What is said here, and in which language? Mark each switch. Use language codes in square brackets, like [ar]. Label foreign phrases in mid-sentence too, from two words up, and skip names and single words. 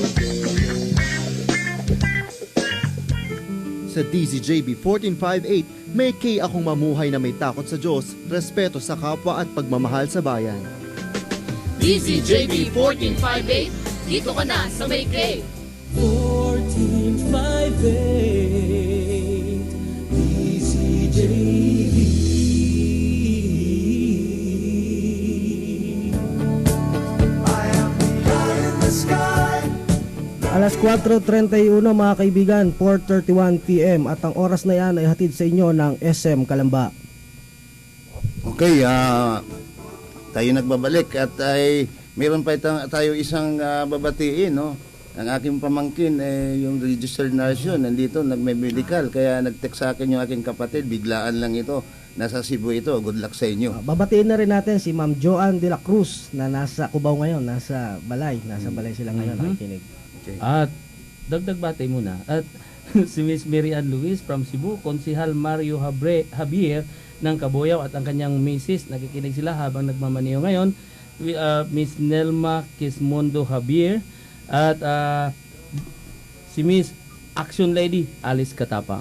[tl] Sa DZJB 1458, may kay akong mamuhay na may takot sa Diyos, respeto sa kapwa at pagmamahal sa bayan. DZJB 1458, dito ka na sa may K. 1458 DZJB. [en] I am the eye in the sky. [tl] Alas 4.31 mga kaibigan, 4.31 PM at ang oras na yan ay hatid sa inyo ng SM Kalamba. Okay, tayo nagbabalik at ay meron pa tayo isang babatiin, no? Ang aking pamangkin, yung [en] registered nurse [tl] yun, nandito, nagme-medical, kaya nag-text sa akin yung aking kapatid, biglaan lang ito, nasa Cebu ito, [en] good luck [tl] sa inyo. Babatiin na rin natin si Ma'am Joanne de la Cruz na nasa Cubao ngayon, nasa Balay sila ngayon, nakikinig. Okay. At dagdag batay muna. At si Miss Mary Ann Luis from Cebu, Konsihal Mario Javier ng Kaboyaw at ang kanyang misis, nakikinig sila habang nagmamaniho ngayon. Miss Nelma Kismondo Javier at si Miss Action Lady Alice Katapang.